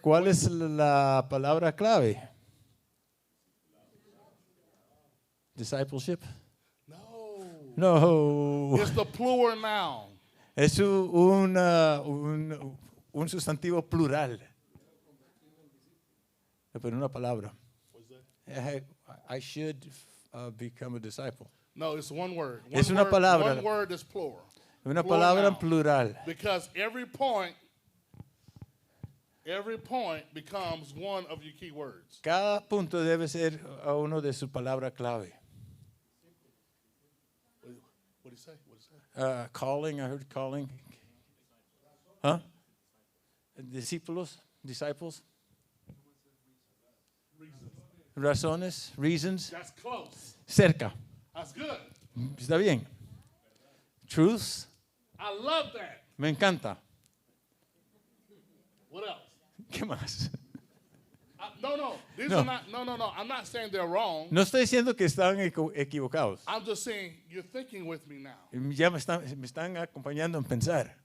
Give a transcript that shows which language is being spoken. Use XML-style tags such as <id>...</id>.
<es>cuál es la palabra clave?</es> <en>Discipleship. No.</en> <es>No.</es> <en>It's the plural noun.</en> <es>Es un sustantivo plural. Pero una palabra.</es> <en>I should become a disciple. No, it's one word.</en> <es>Es</es> <en>One</en> <es>una</es> <en>word-</en> <es>palabra.</es> <en>One word is plural.</en> <es>Una</es> <en>Plural</en> <es>palabra en</es> <en>noun.</en> <es>plural.</es> <en>Because every point becomes one of your key words.</en> <es>Cada punto debe ser a uno de su palabra clave.</es> <en>What do you say? What do you say? Calling, I heard calling. Huh? Discípulos, disciples.</en> <es>Razones, reasons.</es> <en>That's close.</en> <es>Cerca.</es> <en>That's good.</en> <es>Está bien. Truths.</es> <en>I love that.</en> <es>Me encanta.</es> <en>What else?</en> <es>¿Qué más?</es> <en>No. These</en> <es>No.</es> <en>are not. No. I'm not saying they're wrong.</en> <es>No estoy diciendo que están equivocados.</es> <en>I'm just saying you're thinking with me now.</en> <es>Ya me están acompañando en pensar.</es>